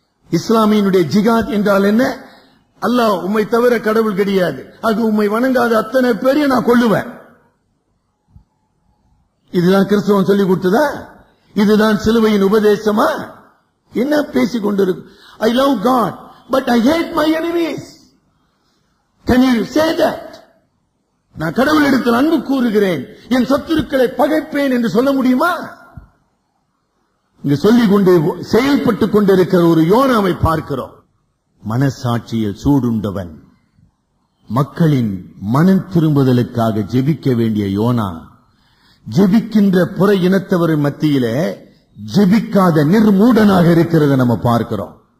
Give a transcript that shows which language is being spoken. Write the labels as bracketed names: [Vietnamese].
[Tamil] இஸ்லாமியினுடைய ஜிகாத் என்றால் என்ன? அல்லாஹ் உம்மை தவிர கடவுள் கிடையாது, அது உம்மை வணங்காத அத்தனை பேரையும் நான் கொள்ளுவேன். இதுதான் கிறிஸ்தவன் சொல்லிக் கொடுத்ததா? இதுதான் சிலுவையின் உபதேசமா? என்ன பேசிக் கொண்டிருக்கு? [English] I love God, but I hate my enemies. Can you say that? [Tamil] நான் கடவுளிடத்தில் அன்பு கூறுகிறேன், என் சத்துருக்களை பகைப்பேன் என்று சொல்ல முடியுமா? இங்கு சொல்லிக் கொண்டு செயல்பட்டுக் கொண்டிருக்கிற ஒரு யோனாவை பார்க்கிறோம். மனசாட்சியில் சூடுண்டவன், மக்களின் மனம் திரும்புதலுக்காக ஜெபிக்க வேண்டிய யோனா, ஜெபிக்கின்ற புற இனத்தவர் மத்தியிலே ஜெபிக்காத நிர்மூடனாக இருக்கிறத நம்ம பார்க்கிறோம்.